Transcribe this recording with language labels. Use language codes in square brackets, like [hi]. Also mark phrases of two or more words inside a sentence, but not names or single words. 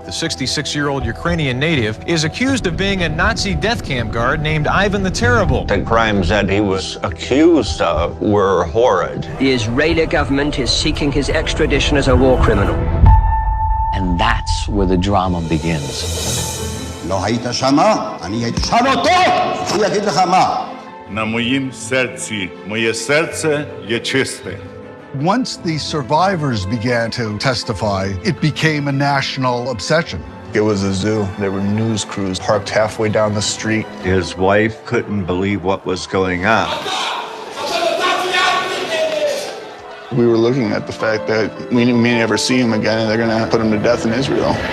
[en] The 66-year-old Ukrainian native is accused of being a Nazi death camp guard named Ivan the Terrible. The crimes that he was accused of were horrid. The Israeli government is seeking his extradition as a war criminal. And that's where the drama begins. [he] לא היית שמה, אני אשאל אותו, הוא יגיד לך מה. [uk] На моїм серці, моє серце є чисте. [en] Once the survivors began to testify, it became a national obsession. It was a zoo. There were news crews parked halfway down the street. His wife couldn't believe what was going on. We were looking at the fact that we may never see him again, and they're going to put him to death in Israel.